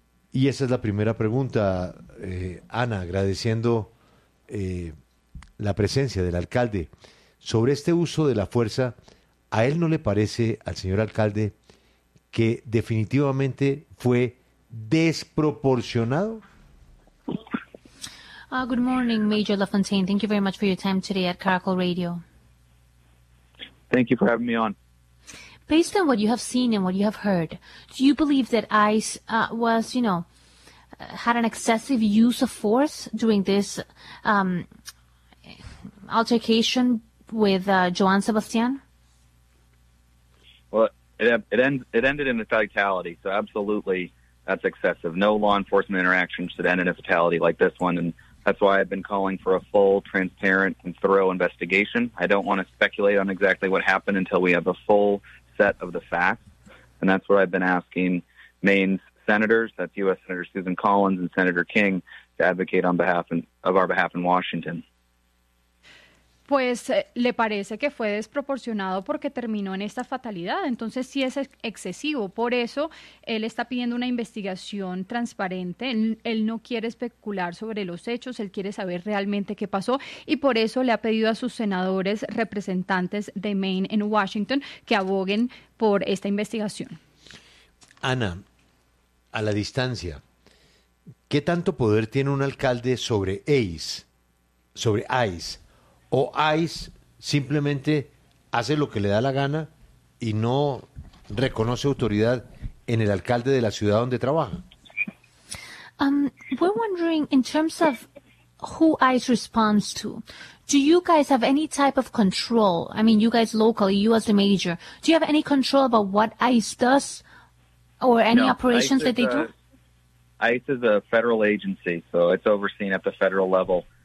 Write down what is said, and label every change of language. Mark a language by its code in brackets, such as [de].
[es] Y esa es la primera pregunta, Ana, agradeciendo la presencia del alcalde. Sobre este uso de la fuerza, ¿a él no le parece, al señor alcalde, que definitivamente fue desproporcionado? [en] Good morning, Major LaFontaine. Thank you very much for your time today at Caracol Radio. Thank you for having me on. Based on what you have seen and what you have heard, do you believe that ICE had an excessive use of force during this altercation with Joan Sebastian? Well, it ended in a fatality, so absolutely that's excessive. No law enforcement interaction should end in a fatality like this one, and that's why I've been calling for a full, transparent, and thorough investigation. I don't want to speculate on exactly what happened until we have a full set of the facts. And that's what I've been asking Maine's senators, that's U.S. Senator Susan Collins and Senator King, to advocate on behalf of our behalf in Washington. [es] Pues le parece que fue desproporcionado porque terminó en esta fatalidad. Entonces sí es excesivo. Por eso él está pidiendo una investigación transparente. Él no quiere especular sobre los hechos. Él quiere saber realmente qué pasó. Y por eso le ha pedido a sus senadores representantes de Maine en Washington que aboguen por esta investigación. Ana, a la distancia, ¿qué tanto poder tiene un alcalde sobre ICE? Sobre ICE. ¿O ICE simplemente hace lo que le da la gana y no reconoce autoridad en el alcalde de la ciudad donde trabaja? [en] We're wondering, in terms of who ICE responds to, do you guys have any type of control? I mean, you guys locally, you as the major, do you have any control about what ICE does or any operations that they do? ICE is a federal agency, so it's overseen at the federal level.